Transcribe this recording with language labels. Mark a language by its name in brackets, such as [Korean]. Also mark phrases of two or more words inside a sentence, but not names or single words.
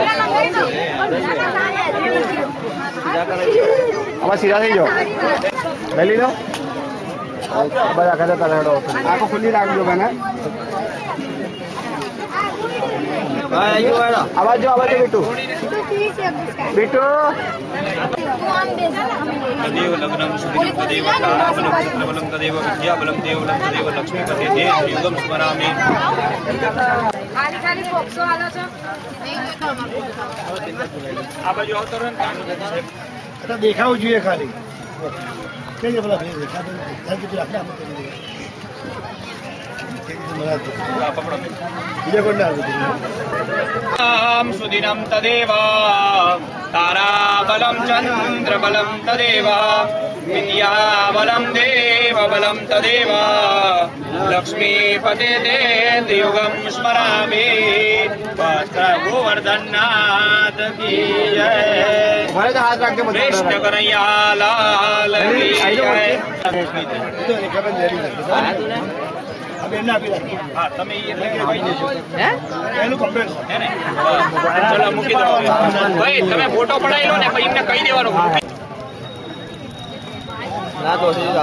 [Gujarati] આમાં સીધા થઈ જાઓ લઈ લો બધા ઘરે તરડો આંખો ખુલ્લી રાખજો બેન આવાજ બીટુ બીટુ [Sanskrit] तदेव लग्नं सुदिनं तदेव ताराबलं चित्रबलं तदेव विद्याबलं देवलं तदेव लक्ष्मीपते ते युगं स्मरामि। [Gujarati] આ બાજુ આવતો રહે ને દેખાવું જોઈએ ખાલી કઈ બોલા બીજા કોણ [Sanskrit] आम सुदिनं तदेव ताराबलं चन्द्रबलं तदेव विद्याबलं देवबलं तदेव लक्ष्मीपते ते युगं स्मरामि। [Hindi] गोवर्धननाथ की जय, हाथ रख के कृष्ण कन्हैया लाल की जय। [Gujarati] હા તમે એ લઈ જજો એનું કમ્પ્લેટ હે ને ચલો મૂકી દો ભાઈ તમે ફોટો પડાવી લો ને પછી એમને કહી દેવાનું ના તો